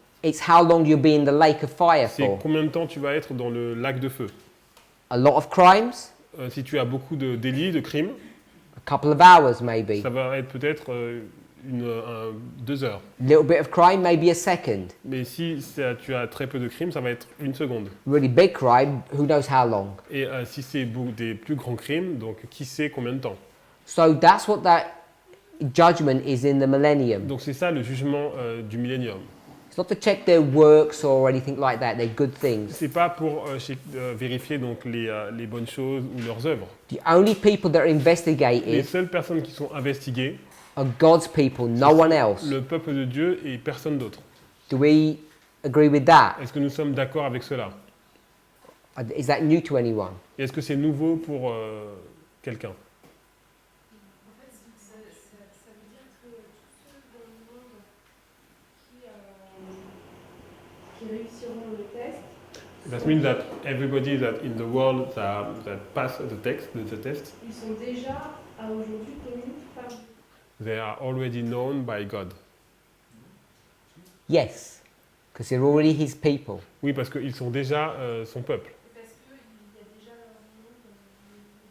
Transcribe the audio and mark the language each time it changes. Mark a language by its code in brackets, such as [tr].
[en] it's how long you'll be in the lake of fire [fr] c'est [en] for. [fr] combien de temps tu vas être dans le lac de feu. [en] A lot of crimes, [fr] Si tu as beaucoup de délits, de crimes, [en] a couple of hours maybe. [fr] ça va être peut-être 2 heures. [en] Little bit of crime, maybe a second. [fr] Mais si tu as très peu de crimes, ça va être 1 seconde. [en] Really big crime, who knows how long. [fr] Et si c'est des plus grands crimes, donc qui sait combien de temps. [en] So that's what that judgment is in the millennium. [fr] Donc c'est ça le jugement du millénium. [en] It's not to check their works or anything like that, they're good things. [fr] C'est pas pour vérifier donc les bonnes choses ou leurs œuvres. [en] The only people that are [fr] Les [en] investigated [fr] seules personnes qui sont investiguées, [en] are God's people, no one else. [fr] le peuple de Dieu et personne d'autre. [en] Do we agree with that? [fr] Est-ce que nous sommes d'accord avec cela? [en] Is that new to anyone? [fr] Et est-ce que c'est nouveau pour quelqu'un? En fait, ça veut dire que tous ceux dans le monde qui réussiront le test, [en] That means that everybody that in the world that pass the test, [fr] ils sont déjà à aujourd'hui connus par Dieu. [en] they are already known by God. Yes, because they're already his people. [fr] Oui, parce qu'ils sont déjà son peuple. Parce qu'il y a déjà leur nom dans